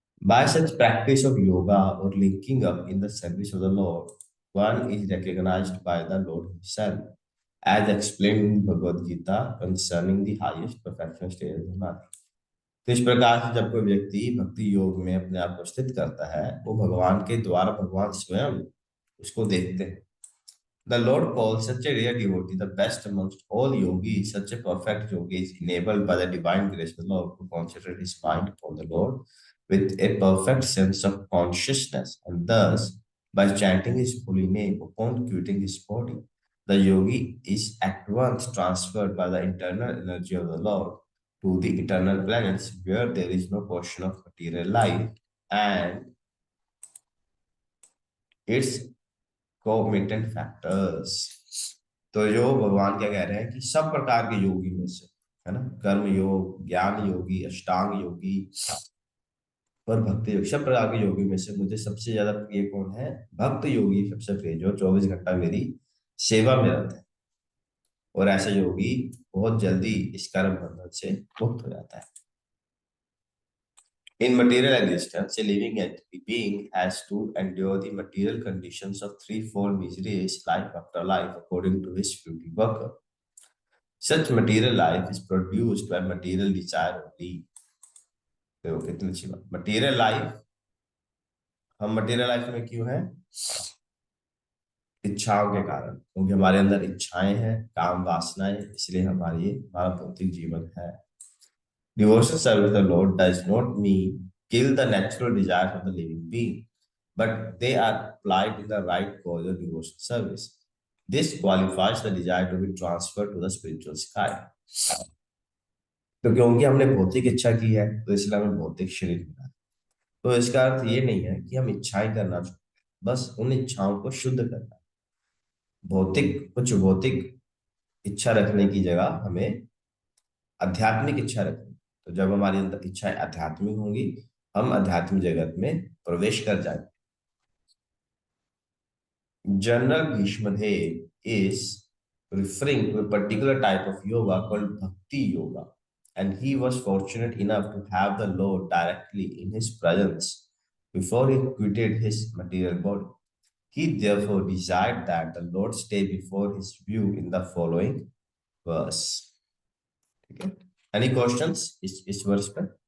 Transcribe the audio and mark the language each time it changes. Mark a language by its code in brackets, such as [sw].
[en] By such practice of yoga or linking up in the service of the Lord, one is recognized by the Lord Himself, as explained in Bhagavad Gita concerning the highest perfection stage of the man. [hi] तो इस प्रकार से जब कोई व्यक्ति भक्ति योग में अपने आप को स्थित करता है, वो भगवान के द्वारा भगवान स्वयं उसको देखते हैं। [en] The Lord calls such a rare devotee the best amongst all yogis. Such a perfect yogi is enabled by the divine grace of the Lord to concentrate his mind upon the Lord with a perfect sense of consciousness, and thus, by chanting his holy name upon quitting his body, the yogi is at once transferred by the internal energy of the Lord to the eternal planets where there is no portion of material life and its concomitant factors। [hi] तो जो भगवान क्या कह रहे हैं कि सब प्रकार के योगी में से, है ना, कर्म योग, ज्ञान योगी, अष्टांग योगी और भक्ति योगी, सब प्रकार के योगी में से मुझे सबसे ज्यादा प्रिय कौन है? भक्त योगी सबसे प्रिय, जो 24 घंटा मेरी सेवा में रहता है। और ऐसा योगी बहुत जल्दी इस कर्म बंधन से मुक्त हो जाता है। [en] In material existence, a living being has to endure the material conditions of threefold miseries, life after life, according to his fruity worker. Such material life is produced by material desire only। [hi] देखो कितनी अच्छी बात। Material life, हम material life में क्यों हैं? इच्छाओं के कारण, क्योंकि हमारे अंदर इच्छाएं हैं, काम वासनाएं, इसलिए हमारा भौतिक जीवन है। [en] Devotional service of the Lord does not mean kill the natural desires of the living being, but they are applied in the right cause of devotional service. This qualifies the desire to be transferred to the spiritual sky। [hi] तो क्योंकि हमने भौतिक इच्छा की है, तो इसलिए हमें भौतिक शरीर मिला है। तो इसका अर्थ ये नहीं है कि हम इच्छाएं करना चाहते, बस उन इच्छाओं को शुद्ध करना। भौतिक इच्छा रखने की जगह हमें आध्यात्मिक इच्छा रखनी। तो जब हमारी अंदर इच्छाएं आध्यात्मिक होंगी, हम आध्यात्मिक जगत में प्रवेश कर जाएंगे। [en] General Bhishmadev is referring to a particular type of yoga called Bhakti Yoga, and he was fortunate enough to have the Lord directly in his presence before he quitted his material body. He therefore desired that the Lord stay before his view in the following verse। [hi] ठीक है, [en] any questions [hi] इस वर्ष पे?